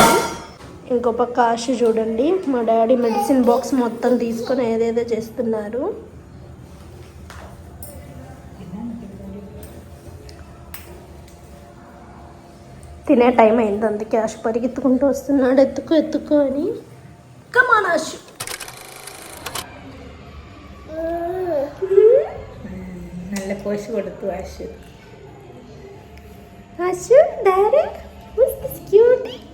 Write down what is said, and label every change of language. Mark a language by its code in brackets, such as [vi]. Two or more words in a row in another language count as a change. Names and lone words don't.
[te] ఇంకో పక్క ఆశ చూడండి, మా డాడీ మెడిసిన్ బాక్స్ మొత్తం తీసుకొని ఏదేదో చేస్తున్నారు. తినే టైం అయింది, అందుకే ఆశ పరిగెత్తుకుంటూ వస్తున్నాడు, ఎత్తుకో అని. కమాన్ ఆశ. [ml] നല്ല പോശ് കൊടുത്തു ആശു. [en] ആശു డాడీ who's this cutie?